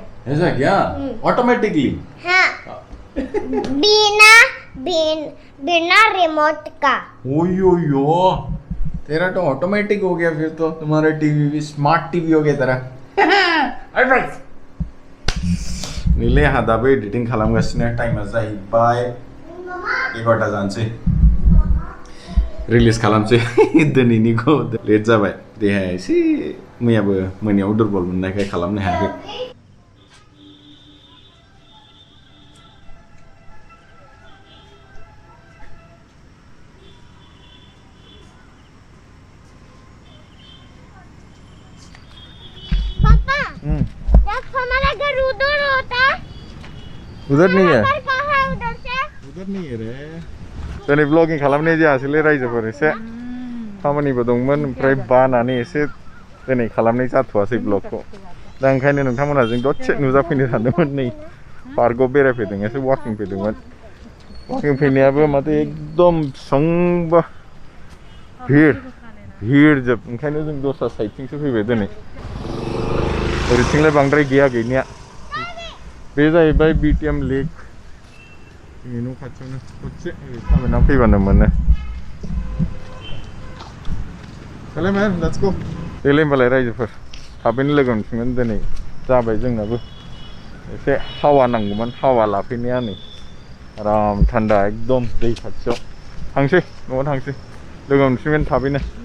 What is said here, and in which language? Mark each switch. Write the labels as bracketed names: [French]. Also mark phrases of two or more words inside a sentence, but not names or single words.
[Hindi] ऐसा क्या? ऑटोमेटिकली? हाँ, बिना रिमोट का। ओयो, तेरा तो ऑटोमेटिक हो गया फिर तो। तुम्हारा टीवी भी [English] smart TV [Hindi] हो गया तेरा। [Bodo] नीले हाँ दाबो एडिटिंग खालामगासिनो, टाइमा जाहैबाय 11टा जानोसै, रिलिज खालामसै दिनैनिखौ। लेट जाबाय, देहाया एसे मैयाबो मोनायाव दुरबल मोननायखाय खालामनो हायाखै। [Hindi] पापा, जब हमारा घर उधर होता, उधर नहीं है, घर कहाँ है उधर से? उधर नहीं है रे। [Bodo] दिनै ब्लगिं खालामनाय जायासैलै रायजोफोर, एसे खामानिबो दंमोन, ओमफ्राय बानानै एसे दिनै खालामनाय जाथ'वासै ब्लगखौ। दा ओंखायनो नोंथांमोनहाजों दसे नुजाफैनो सानदोंमोन। नै पार्कआव बेरायफैदों, एसे वाकिं फैदोंमोन। वाकिं फैनायाबो माथो एकदम बेसेबांबा भिर जोब, ओंखायनो जों दस्रा साइडथिंसो फैबाय दिनै। ओरैथिंलाय बांद्राय गैया गैनाया। बे जाहैबाय BTM लेक, जोंनि न' खाथियावनो दसे थाबायनानै फैबानो मोनो। [English] चले man, let's go. [Bodo] देलाय होमबालाय रायजोफोर, थाबैनो लोगो मोनफिनगोन। दिनै जाबाय जोंनाबो एसे हावा नांगौमोन, हावा लाफैनाया नै आराम थान्दा एकदम दै खाथियाव। थांसै न'आव थांसै, लोगो मोनफिनगोन थाबैनो।